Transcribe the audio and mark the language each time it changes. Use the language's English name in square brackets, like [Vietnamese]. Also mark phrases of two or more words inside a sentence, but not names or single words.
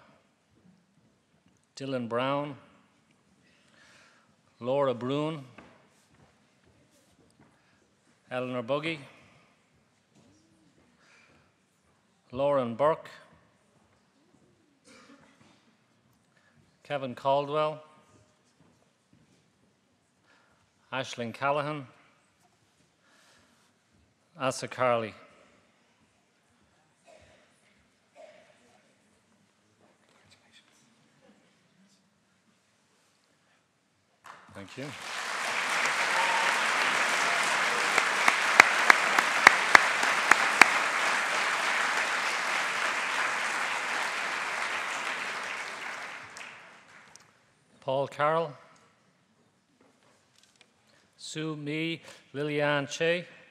[English] Dylan Brown, Laura Brune, Eleanor Buggy, Lauren Burke, Kevin Caldwell, Aisling Callahan, Asa Carley. Thank you. Paul Carroll, Sue Mi Liliane Che,